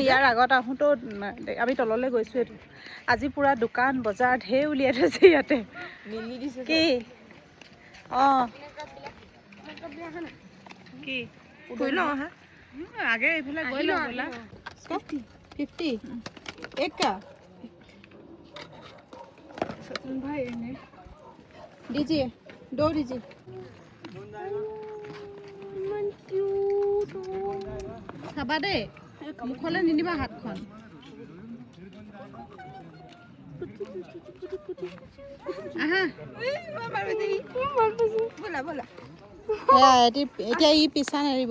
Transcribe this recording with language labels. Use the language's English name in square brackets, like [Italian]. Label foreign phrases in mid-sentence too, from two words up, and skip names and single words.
[Assamese] ইয়াৰ আগত আহোঁতেও আমি তললৈ গৈছোঁ। আজি পূৰা দোকান বজাৰ ঢেৰ উলিয়াই থৈছে ইয়াতে। মিলি দিছে কি? কি গৈ লওঁ হা, আগে এইফালে গৈ লওঁ বোলা। [Hindi] 50 एक का भाई दीजिए, 2 दीजिए। [Assamese] খাবা দেই, মুখলৈ নিদিবা হাতখন। আহা এতিয়া ই পিছা নেৰিব।